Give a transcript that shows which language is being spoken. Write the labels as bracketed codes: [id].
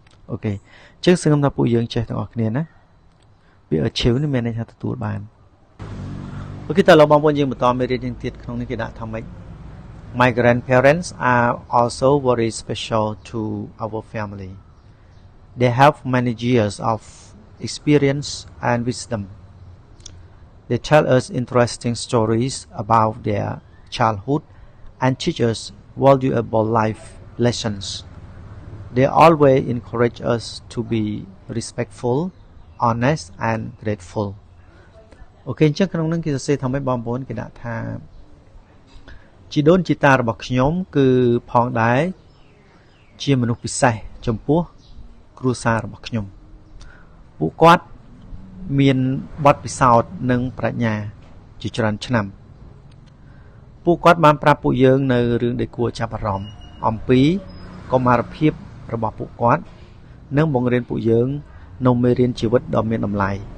[km] អូខេអញ្ចឹងសង្ឃឹមថាពួកយើងចេះទាំងអស់គ្នាណាពាក្យ achieve នេះមានន័យថាទទួលបានអូខេតើលោកបងប្អូនយើងបន្តមេរៀនទៀតក្នុងនេះគេដាក់ថាម៉េច [en] My grandparents are also very special to our family. They have many years of experience and wisdom. They tell us interesting stories about their childhood and teach us valuable life lessons. They always encourage us to be respectful, honest and grateful. [km] អូខេអញ្ចឹងក្នុងនឹងគេសរសេរថាម៉េចបងប្អូនគេដាក់ថាជីដូនជីតារបស់ខ្ញុំគឺផងដែរជាមនុស្សពិសេសចំពោះគ្រួសាររបស់ខ្ញុំពួកគាត់មានបទពិសោធន៍និងប្រាជ្ញាជាច្រើនឆ្នាំពួកគាត់បានប្រាប់ពួកយើងនៅរឿងដែលគួរចាប់អារម្មណ៍អំពីកុមារភាពរបស់ពួកគាត់និងបង្រៀនពួកយើងនៅមេរៀនជីវិតដ៏មានតម្លៃ